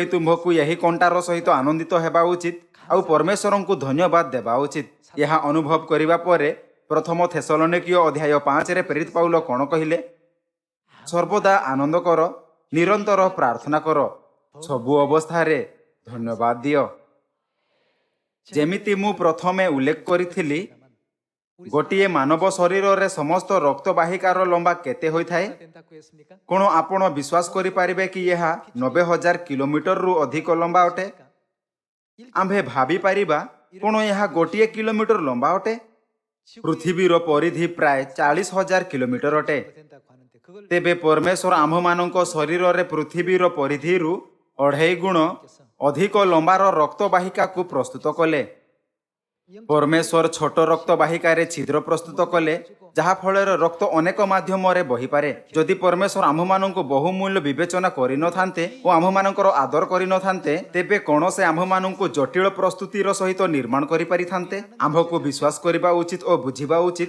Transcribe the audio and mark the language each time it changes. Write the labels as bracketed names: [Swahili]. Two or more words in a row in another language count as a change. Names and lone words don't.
[Odia] ତୁମ୍ଭକୁ ଏହି କଣ୍ଟାର ସହିତ ଆନନ୍ଦିତ ହେବା ଉଚିତ ଆ ପରମେଶ୍ୱର କୁ ଧନ୍ୟବାଦ ଦେବା ଉଚିତ ଏହା ଅନୁଭବ କରିବା ପରେ ପ୍ରଥମ ଥେସଲନୀକୀୟ ଅଧ୍ୟାୟ 5 ରେ ପ୍ରେରିତ ପାଉଲ କଣ କହିଲେ ସର୍ବଦା ଆନନ୍ଦ କର ନିରନ୍ତର ପ୍ରାର୍ଥନା କର ସବୁ ଅବସ୍ଥା ରେ ଧନ୍ୟବାଦ ଦିଅ ଯେମିତି ମୁଁ ପ୍ରଥମେ ଉଲ୍ଲେଖ କରିଥିଲି ଗୋଟିଏ ମାନବ ଶରୀର ରେ ସମସ୍ତ ରକ୍ତ ବାହିକାର ଲମ୍ବା କେତେ ହୋଇ ଥାଏ [Korean] 된다고 했습니까? [Odia] କଣ ଆପଣ ବିଶ୍ୱାସ କରି ପାରିବେ କି ଏହା 90,000 କିଲୋମିଟର ରୁ ଅଧିକ ଲମ୍ବା ଅଟେ ଆମ୍ଭେ ଭାବି ପାରିବା କଣ ଏହା ଗୋଟିଏ କିଲୋମିଟର ଲମ୍ବା ଅଟେ ପୃଥିବୀର ପରିଧି ପ୍ରାୟ 40,000 କିଲୋମିଟର ଅଟେ [Korean] 된다고 하는데 그걸 [Odia] ତେବେ ପରମେଶ୍ୱର ଆମ୍ଭମାନଙ୍କ ଶରୀର ରେ ପୃଥିବୀର ପରିଧିରୁ 2.5 ଗୁଣ ଅଧିକ ଲମ୍ବାର ରକ୍ତବାହିକା କୁ ପ୍ରସ୍ତୁତ କଲେ ପରମେଶ୍ୱର ଛୋଟ ରକ୍ତବାହିକା ରେ ଛିଦ୍ର ପ୍ରସ୍ତୁତ କଲେ ଯାହା ଫଳରେ ରକ୍ତ ଅନେକ ମାଧ୍ୟମ ରେ ବହି ପାରେ ଯଦି ପରମେଶ୍ୱର ଆମ୍ଭମାନଙ୍କୁ ବହୁମୂଲ୍ୟ ବିବେଚନା କରି ନ ଥାନ୍ତେ ଓ ଆମ୍ଭମାନଙ୍କର ଆଦର କରି ନ ଥାନ୍ତେ ତେବେ କଣ ସେ ଆମ୍ଭମାନଙ୍କୁ ଜଟିଳ ପ୍ରସ୍ତୁତିର ସହିତ ନିର୍ମାଣ କରି ପାରି ଥାନ୍ତେ ଆମ୍ଭକୁ ବିଶ୍ୱାସ କରିବା ଉଚିତ ଓ ବୁଝିବା ଉଚିତ